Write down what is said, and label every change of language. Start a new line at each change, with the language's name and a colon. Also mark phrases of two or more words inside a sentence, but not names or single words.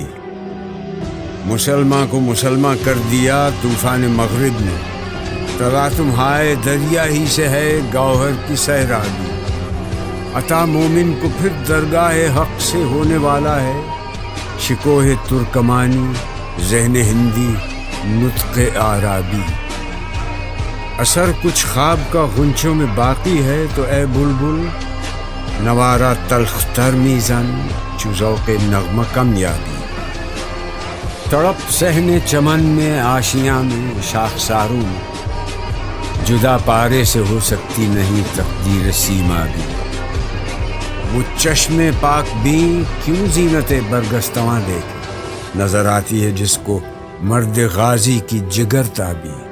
Urdu: مسلمان کو مسلمان کر دیا طوفان مغرب نے، تلاطم ہائے دریا ہی سے ہے گوہر کی سیرابی۔ عطا مومن کو پھر درگاہ حق سے ہونے والا ہے، شکوہ ترکمانی ذہن ہندی نطق عربی۔ اثر کچھ خواب کا غنچوں میں باقی ہے تو اے بلبل،
Persian: نوارہ تلخ تر میزن چو ذوق نغمہ کم یابی۔
Urdu: تڑپ صحن چمن میں آشیاں میں شاخساروں میں، جدا پارے سے ہو سکتی نہیں تقدیر سیما بھی۔ وہ چشم پاک بھی کیوں زینت برگستواں دیکھے، نظر آتی ہے جس کو مرد غازی کی جگر تابی۔